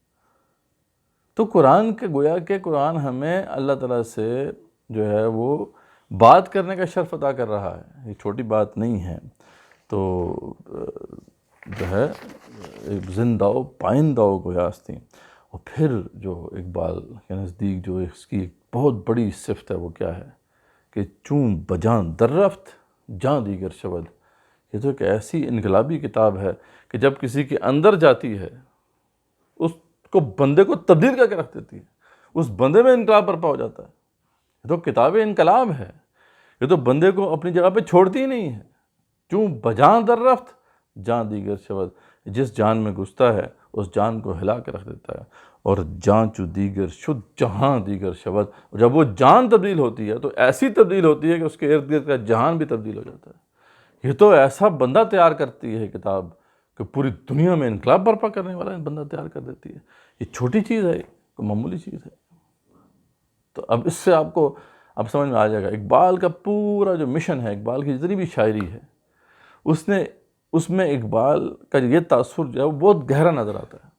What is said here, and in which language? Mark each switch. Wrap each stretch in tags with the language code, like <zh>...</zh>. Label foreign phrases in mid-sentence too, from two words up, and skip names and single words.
<ur>تو قرآن کے گویا کہ قرآن ہمیں اللہ تعالیٰ سے جو ہے وہ بات کرنے کا شرف عطا کر رہا ہے، یہ چھوٹی بات نہیں ہے۔ تو جو ہے</ur> <fa>زندہ و پائندہ و گویاست</fa> <ur>تھیں۔ اور پھر جو اقبال کے نزدیک جو اس کی ایک بہت بڑی صفت ہے وہ کیا ہے کہ</ur> <fa>چون بجاں در رفت جاں دیگر شود۔</fa> <ur>یہ تو ایک ایسی انقلابی کتاب ہے کہ جب کسی کے اندر جاتی ہے اس کو بندے کو تبدیل کر کے رکھ دیتی ہے، اس بندے میں انقلاب برپا ہو جاتا ہے۔ یہ تو کتاب انقلاب ہے، یہ تو بندے کو اپنی جگہ پہ چھوڑتی ہی نہیں ہے۔</ur> <fa>چون بجاں در رفت جاں دیگر شود،</fa> <ur>جس جان میں گھستا ہے اس جان کو ہلا کے رکھ دیتا ہے۔</ur> <fa>اور جاں چو دیگر شد جہاں دیگر شود،</fa> <ur>جب وہ جان تبدیل ہوتی ہے تو ایسی تبدیل ہوتی ہے کہ اس کے ارد گرد کا جہان بھی تبدیل ہو جاتا ہے۔ یہ تو ایسا بندہ تیار کرتی ہے کتاب کہ پوری دنیا میں انقلاب برپا کرنے والا بندہ تیار کر دیتی ہے۔ یہ چھوٹی چیز ہے، کوئی معمولی چیز ہے۔ تو اب اس سے آپ کو اب سمجھ میں آ جائے گا اقبال کا پورا جو مشن ہے، اقبال کی جتنی بھی شاعری ہے اس میں اقبال کا یہ تاثر جو ہے وہ بہت گہرا نظر آتا ہے۔</ur>